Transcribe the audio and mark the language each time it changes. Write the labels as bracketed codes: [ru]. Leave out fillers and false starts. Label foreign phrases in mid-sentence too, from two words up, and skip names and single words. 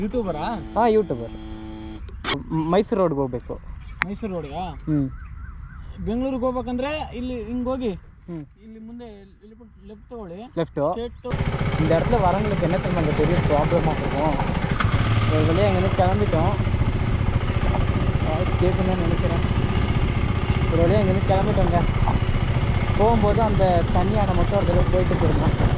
[kn] ಯೂಟ್ಯೂಬರಾ? ಹಾಂ, ಯೂಟ್ಯೂಬರ್. ಮೈಸೂರು ರೋಡ್ಗೆ ಹೋಗ್ಬೇಕು. ಮೈಸೂರು ರೋಡ್ಗಾ? ಬೆಂಗಳೂರಿಗೆ ಹೋಗ್ಬೇಕಂದ್ರೆ ಇಲ್ಲಿ ಹಿಂಗೆ ಹೋಗಿ ಇಲ್ಲಿ [ta] ಮುಂದೆ லெஃப்ட் தோடு லெஃப்ட்டோ இந்த இடத்துல வரவங்களுக்கு என்ன தெரியுமா பெரிய ப்ராப்ளமாக இருக்கும். ஒரு வழியாக எங்கேருந்து கிளம்பிட்டோம், கேட்கணும்னு நினைக்கிறேன். ஒரு வழியாக எங்கேருந்து கிளம்பிட்டோங்க. போகும்போது அந்த தண்ணியான மட்டும் ஒரு தடவை போயிட்டு போயிருந்தோம்.